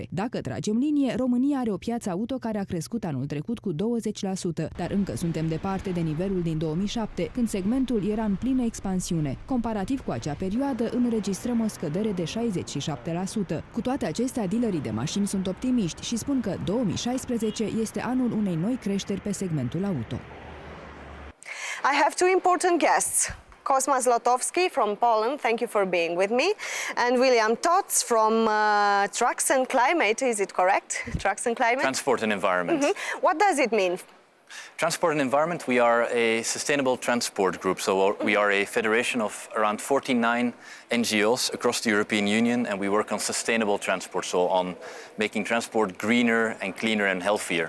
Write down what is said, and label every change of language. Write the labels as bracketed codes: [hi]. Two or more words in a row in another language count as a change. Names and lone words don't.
[ro] Dacă tragem linie, România are o piață auto care a crescut anul trecut cu 20%, dar încă suntem departe de nivelul din 2007, când segmentul era în plină expansiune. Comparativ cu acea perioadă, înregistrăm o scădere de 67%. Cu toate acestea, dealerii de mașini sunt optimiști și spun că 2016 este anul unei noi creșteri pe segmentul auto. [en] I have two important guests. Kosmas Lotowski from Poland, thank you for being with me, and William Tots from Trucks and Climate, is it correct? Trucks and Climate? Transport and Environment. What does it mean? Transport and Environment, we are a sustainable transport group, so we are a federation of around 49 NGOs across the European Union, and we work on sustainable transport, so on making transport greener and cleaner and healthier.